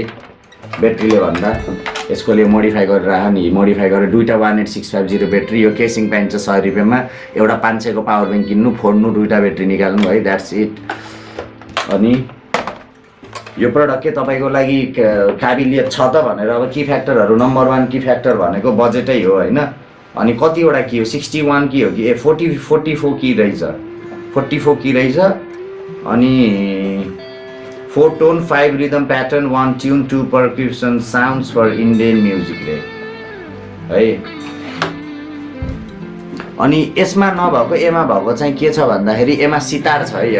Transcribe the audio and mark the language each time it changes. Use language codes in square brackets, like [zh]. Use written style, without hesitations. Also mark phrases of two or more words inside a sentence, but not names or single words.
[ne] ब्याट्रीले भन्दा यसकोले मोडिफाई गरेर आयो नि, मोडिफाई गरेर दुईवटा 18650 ब्याट्री, यो केसिङ पाइन्छ 100 रुपियाँमा। एउटा 500को पावर ब्याङ्क किन्नु, फोड्नु, दुईवटा ब्याट्री निकाल्नु है, [en] that's it. [ne] अनि यो प्रडक्ट के तपाईँको लागि काबिलियत छ त भनेर अब [en] key factors number 1 key factor [ne] भनेको बजेटै हो होइन। अनि कतिवटा की हो, 61 की हो कि 44 की रहेछ, 44 की रहेछ। [en] अनि 4 tone 5 rhythm pattern 1 tune 2 percussion sounds for Indian music है। [ne] अनि यसमा नभएको एमा भएको चाहिँ के छ भन्दाखेरि एमा सितार छ है।